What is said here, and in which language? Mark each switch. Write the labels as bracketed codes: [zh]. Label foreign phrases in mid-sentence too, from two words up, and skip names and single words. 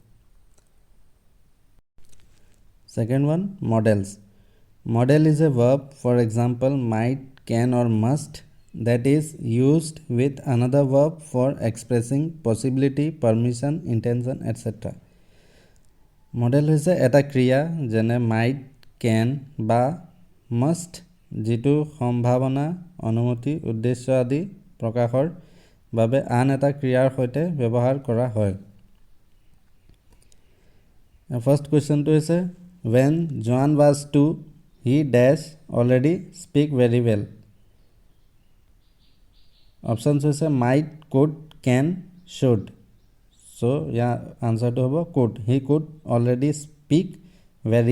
[en] Second one, models. Model is a verb, for example, might, can or must, that is used with another verb for expressing possibility, permission, intention, etc. [as] মডেল হৈছে এটা ক্ৰিয়া যেনে [en] might, can [as] বা must যিটো সম্ভাৱনা অনুমতি উদ্দেশ্য আদি প্ৰকাশৰ বাবে আন এটা ক্ৰিয়াৰ সৈতে ব্যৱহাৰ কৰা হয় [en] first questionটো [as] হৈছে [en] when John was 2 he dash already speak very well options হৈছে might could can should so yeah answer to hobo could he could already speak very